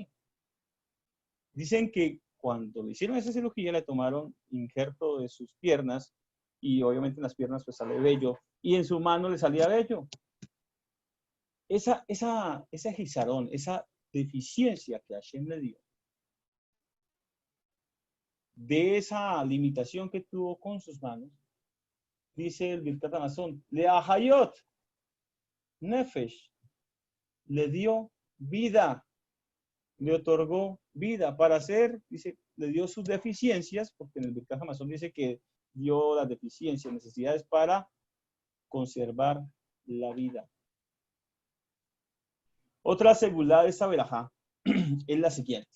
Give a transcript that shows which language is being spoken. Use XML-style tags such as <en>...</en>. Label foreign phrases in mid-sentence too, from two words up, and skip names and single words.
<es>Dicen que cuando le hicieron esa cirugía le tomaron injerto de sus piernas y obviamente en las piernas pues sale vello y en su mano le salía vello. Esa gizarón, esa deficiencia que Hashem le dio, de esa limitación que tuvo con sus manos, dice el Birkat Hamazon,</es> <he>להחיות, נפש,</he> <es>le dio vida, le otorgó vida para hacer, dice, le dio sus deficiencias, porque en el Birkat Hamazon dice que dio las deficiencias, necesidades para conservar la vida. Otra segulá de esta verajá es la siguiente.</es>